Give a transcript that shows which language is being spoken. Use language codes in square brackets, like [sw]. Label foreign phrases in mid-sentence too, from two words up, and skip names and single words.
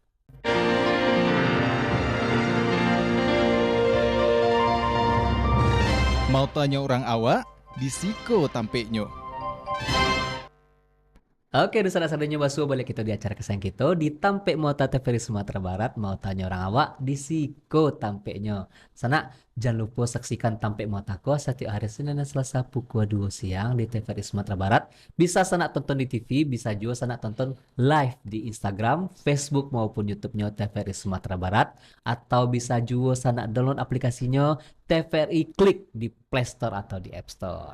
[min] Mau tanya orang awak, di Siko tampeknya. [id] Oke, saudara-saudaranya Basuh, balik kita di acara kesayangan kita di Tampek Mota TVRI Sumatera Barat. [min] Mau tanya orang awak di Siko tampeknya. [id] Sana jangan lupa saksikan Tampek Motako setiap hari Senin dan Selasa pukul 2 siang di TVRI Sumatera Barat. Bisa sana tonton di TV, bisa juga sana tonton live di Instagram, Facebook maupun YouTube-nya TVRI Sumatera Barat, atau bisa juga sana download aplikasinya TVRI Klik di Play Store atau di App Store.